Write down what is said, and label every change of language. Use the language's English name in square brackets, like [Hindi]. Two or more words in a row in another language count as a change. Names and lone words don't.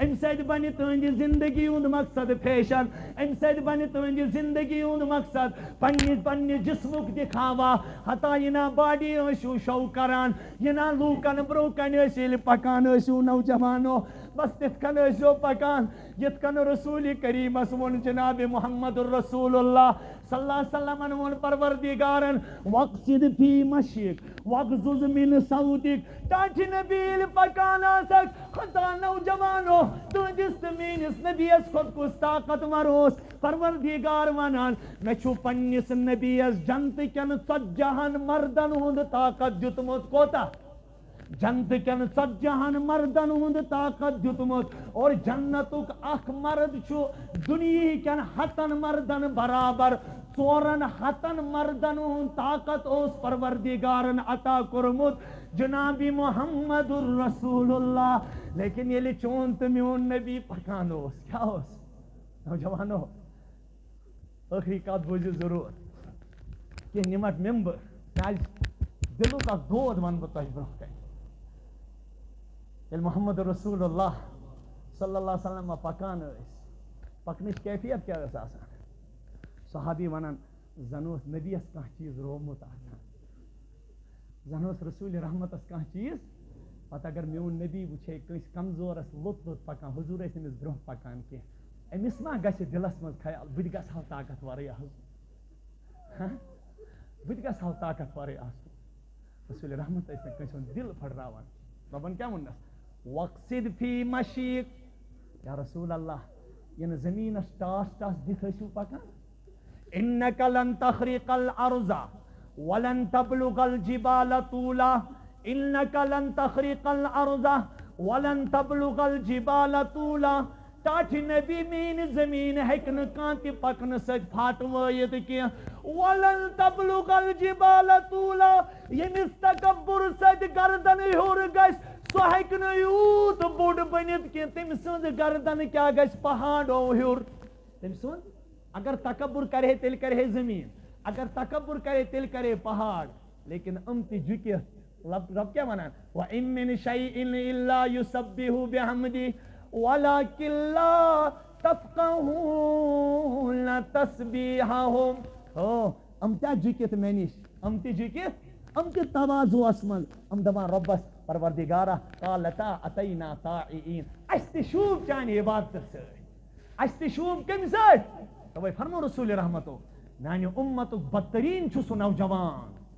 [Kashmiri] امہِ سۭتۍ بنہِ تُہنٛدِ زندگی ہُنٛد مقصد فیشن امہِ سۭتۍ بنہِ تُہنٛدِ زندگی ہُنٛد مقصد پننہِ جسمُک دِکھاوا حتیٰ یہِ نا باڈی ٲسِو شو کران یہِ نا لوٗکن برونٛہہ کنہِ ٲسۍ ییٚلہِ پکان ٲسِو نوجوانو بس تِتھ کٔنۍ ٲسۍزیو پکان یِتھ کٔنۍ رسول کریٖمس ووٚن جناب محمد الرسول اللہ [Arabic] صلی اللہ علیہ وسلمن [Kashmiri] ووٚن پروردگارن [Arabic] وقصد فی مشیک وغضض من صوتک [Kashmiri] ٹاٹھہِ نبی ییٚلہِ پکان آسکھ خۄدا نوجوانو تُہنٛدِس تہٕ میٲنِس نبیَس کھۄتہٕ کُس طاقتور اوس پروردگار ونان مےٚ چھُ پننِس نبیَس جنتہٕ کٮ۪ن 40 مردن ہُنٛد طاقت دیُتمُت کوتاہ جنتہٕ کٮ۪ن 40 مردن ہُنٛد طاقت دیُتمُت اور جنتُک اکھ مرد چھُ دُنیہِکٮ۪ن 100 مردن برابر 400 مردن ہُنٛد طاقت اوس پروردگارن عطا کوٚرمُت جناب محمد الرسول اللہ لیکن ییٚلہِ چون تہٕ میون نبی پکان اوس کیٛاہ اوس نوجوانو ٲخری کتھ بوٗزِو ضروٗر کینٛہہ نِمٹ نِمہٕ بہٕ کیٛازِ دِلُک اکھ دود ونہٕ بہٕ تۄہہِ برونٛہہ کنہِ ییٚلہِ محمد رسول اللہ [Arabic] صلی اللہ علیہ وسلم [Kashmiri] پکان ٲسۍ پکنٕچ کیفیت کیٛاہ ٲس آسان صحابی ونان زن اوس نبیَس کانٛہہ چیٖز روومُت آسان زن اوس رسول رحمتس کانٛہہ چیٖز پتہٕ اگر میون نبی وٕچھے کٲنٛسہِ کمزورس لوٚت پکان حضوٗر ٲسۍ أمِس برونٛہہ پکان کینٛہہ أمِس ما گژھِ دِلس منٛز خیال بہٕ تہِ گژھٕ ہا طاقتورٕے آسُن بہٕ تہِ گژھٕ ہا طاقتورٕے آسُن رسول رحمت ٲسۍ نہٕ کٲنٛسہِ ہُنٛد دِل پھٔٹراوان رۄبن کیٛاہ ووٚننس [Arabic] وقصد فی مشیک یا رسول اللہ [Kashmiri] یِنہٕ زٔمیٖنس ٹاس دِتھ ٲسِو پکان [Arabic] انک لن تخرق الارض ولن تبلغ الجبال طولا انک لن تخرق الارض ولن تبلغ الجبال طولا [Kashmiri] ٹاٹھہِ نبی میٛٲنۍ زٔمیٖن ہیٚکہِ نہٕ کانٛہہ تہِ پکنہٕ سۭتۍ پھاٹوٲیِتھ کینٛہہ [Arabic] ولن تبلغ الجبال طولا [Kashmiri] ییٚمِس تکبُر سۭتۍ گردن ہیوٚر گژھِ سُہ ہیٚکہِ نہٕ یوٗت بوٚڑ بٔنِتھ کینٛہہ تٔمۍ سٕنٛز گردن کیٛاہ گژھِ پہاڑو ہیوٚر تٔمۍ سُنٛد اگر تکبُر کرِ ہے تیٚلہِ کرِ ہے زٔمیٖن اگر تکبُر کرِ ہے تیٚلہِ کرِ ہے پہاڑ لیکن تہِ جُکِتھ رب کیٛاہ ونان [Arabic] وَإِن مِن شَيْءٍ إِلَّا يُسَبِّحُ بِحَمْدِهِ وَلَكِن لَا تَفْقَهُونَ تَسْبِيحَهُمْ [Kashmiri] تہِ جُکِتھ مےٚ نِش تہِ جُکِتھ تہِ تواضُعس منٛز دپان رۄبس پروردگارا [Arabic] قالتا اتینا طاعئین [Kashmiri] اَسہِ تہِ شوٗب چانہِ عبادتہٕ سۭتۍ اَسہِ تہِ شوٗب کَمہِ سۭتۍ تَوَے فرمو رسول رحمتو میانہِ اُمتُک بدتریٖن چھُ سُہ نوجوان